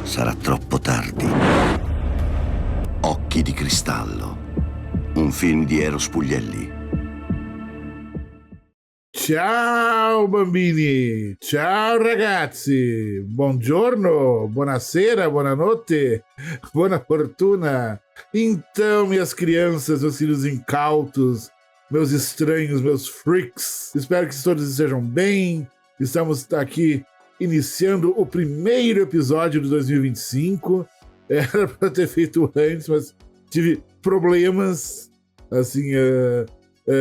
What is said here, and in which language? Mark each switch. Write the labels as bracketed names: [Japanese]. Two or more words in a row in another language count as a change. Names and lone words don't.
[Italian] sarà troppo tardi. Occhi di cristallo. Un film di Eros Puglielli. Ciao bambini, ciao ragazzi, buongiorno, buonasera, buonanotte, buona fortuna. [Portuguese] Então, minhas crianças, meus filhos incautos, meus estranhos, meus freaks, espero que todos estejam bem. Estamos aqui iniciando o primeiro episódio de 2025. Era para ter feito antes, mas tive problemas, assim, imprevistos.